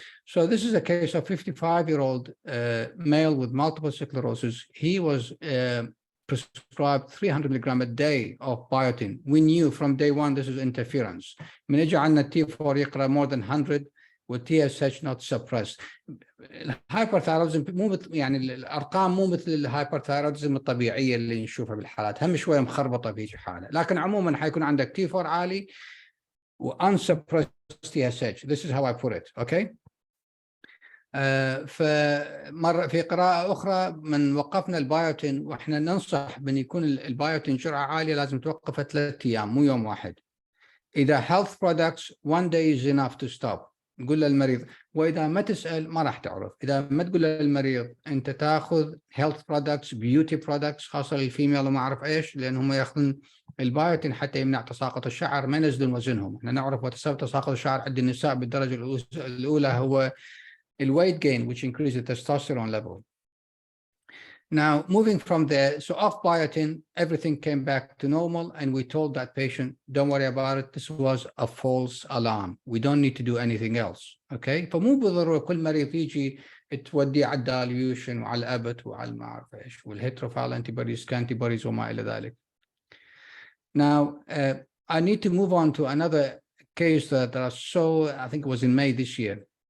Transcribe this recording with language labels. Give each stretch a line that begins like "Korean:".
English: So this is a case of 55-year-old male with multiple sclerosis. He was prescribed 300 milligram a day of biotin. We knew from day one this is interference.
Arabic: من يجي عندنا
English: T4
Arabic: يقرأ
English: more than 100 with TSH not suppressed.
Arabic: الهايبرثايرودزم مو يعني الارقام مو مثل الهايبرثايرودزم الطبيعيه اللي نشوفها بالحالات، هم شويه مخربطه في حاله، لكن عموما حيكون عندك T4 عالي و unsuppressed TSH.
English: This is how I put it, okay?
Arabic: فمره في قراءه اخرى من وقفنا البايوتين، واحنا ننصح بان يكون البايوتين جرعه عاليه لازم توقفه 3 ايام مو يوم واحد. اذا
English: health products one day is enough to stop.
Arabic: نقول للمريض، واذا ما تسال ما راح تعرف. اذا ما تقول للمريض انت تاخذ health products beauty products خاصه للفيميل وما اعرف ايش، لان هم ياخذون البايوتين حتى يمنع تساقط الشعر، ما ينزلون وزنهم. احنا نعرف وسبب تساقط الشعر عند النساء بالدرجه الاولى هو الweight gain
English: which increases the testosterone level. Now, moving from there, so off biotin, everything came back to normal, and we told that patient, don't worry about it. This was a false alarm. We don't need to do anything else. Okay?
Arabic: فمو بالضرورة كل مريض يجي تودي على الداليوشن وعلى الأبت وعلى ما أعرف إيش والهيتروفايل antibodies, كانتيبوديز وما إلى ذلك.
English: Now, I need to move on to another case that I saw, I think it was in May this year.